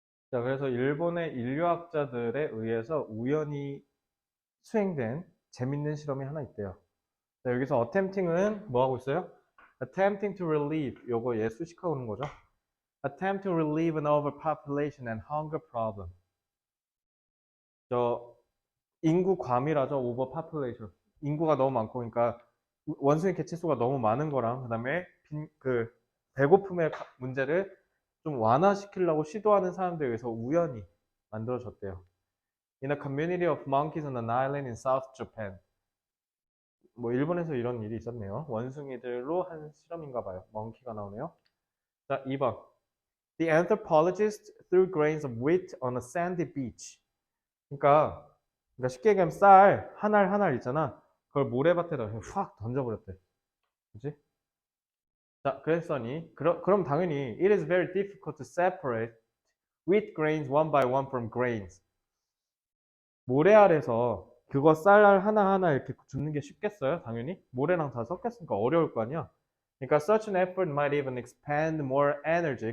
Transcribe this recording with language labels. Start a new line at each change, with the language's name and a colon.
Korean: 자, 그래서 일본의 인류학자들에 의해서 우연히 수행된 재밌는 실험이 하나 있대요. 자, 여기서 attempting은 뭐 하고 있어요?
English: attempting to relieve
Korean: 요거 얘 수식하고 오는 거죠.
English: attempt to relieve an overpopulation and hunger problem.
Korean: 저 인구 과밀화죠. overpopulation. 인구가 너무 많고 그러니까 원숭이 개체수가 너무 많은 거랑 그다음에 그 배고픔의 문제를 좀 완화시키려고 시도하는 사람들에 의해서 우연히 만들어졌대요.
English: In a community of monkeys on an island in South Japan.
Korean: 뭐 일본에서 이런 일이 있었네요. 원숭이들로 한 실험인가 봐요. 멍키가 나오네요. 자, 2번.
English: The anthropologist threw grains of wheat on a sandy beach.
Korean: 그러니까 쉽게 얘기하면 쌀 한 알 한 알 있잖아. 그걸 모래밭에다 확 던져버렸대. 그치? 자, 그랬더니 그럼 당연히
English: it is very difficult to separate wheat grains one by one from grains.
Korean: 모래알에서 그거 쌀알 하나하나 이렇게 줍는 게 쉽겠어요? 당연히. 모래랑 다 섞였으니까 어려울 거 아니야. 그러니까
English: such an effort might even expend more energy.